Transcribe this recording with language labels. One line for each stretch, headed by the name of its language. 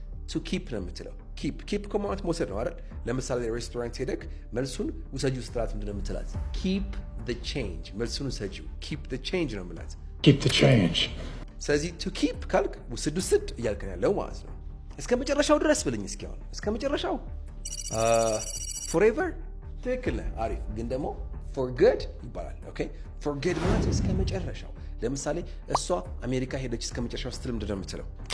English: To keep
Amharic: ነው የምትለው። keep ከማለት መውሰድ ነው አይደል? ለምሳሌ ሬስቶራንት ሄደክ መልሱን ውሰጂው ስትላት ምንድን ነው የምትላት?
English: keep the change።
Amharic: መልሱን ውሰጂው
English: keep the change
Amharic: ነው የምላት።
English: keep the change።
Amharic: ስለዚህ
English: to keep
Amharic: ካልክ ውስድ እያልክ ነው ያለው ማለት ነው። እስከ መጨረሻው ድረስ ብለኝ እስኪ። አሁን እስከ መጨረሻው forever ትክክል ነህ። አሪፍ። ግን ደግሞ for good ይባላል። ኦኬ for good ማለት እስከ መጨረሻው። ለምሳሌ እሷ አሜሪካ ሄደች እስከ መጨረሻው ስትል ምንድን ነው የምትለው?